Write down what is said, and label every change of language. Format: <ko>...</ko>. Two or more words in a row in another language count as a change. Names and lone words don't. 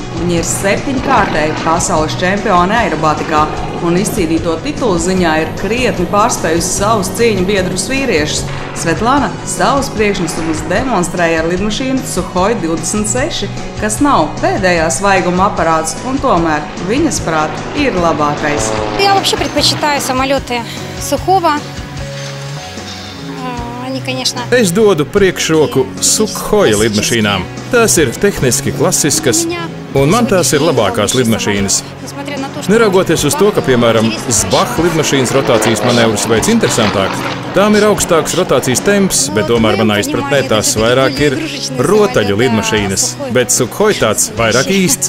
<lv>Viņa ir 7-kārtēja pasaules čempione aerobātikā un izcīnīto titulu ziņā ir krietni pārspējusi savus cīņu biedrus vīriešus. Svetlana savus priekšnesumus demonstrēja ar lidmašīnu Suhoi 26, kas nav pēdējā svaiguma aparāts, un tomēr viņas prāt ir labākais.</lv> <ru>Я вообще предпочитаю самолеты Сухого. Они, конечно...</ru> <lv>Es dodu priekšroku Sukhoja lidmašīnām. Tās ir tehniski klasiskas, un man tās ir labākās lidmašīnas. Neraugoties uz to, ka, piemēram, Zbach lidmašīnas rotācijas manevrus veic interesantāk, tām ir augstāks rotācijas temps, bet tomēr manā izpratnē tās vairāk ir rotaļu lidmašīnas, bet Sukhoj tāds vairāk īsts.</lv>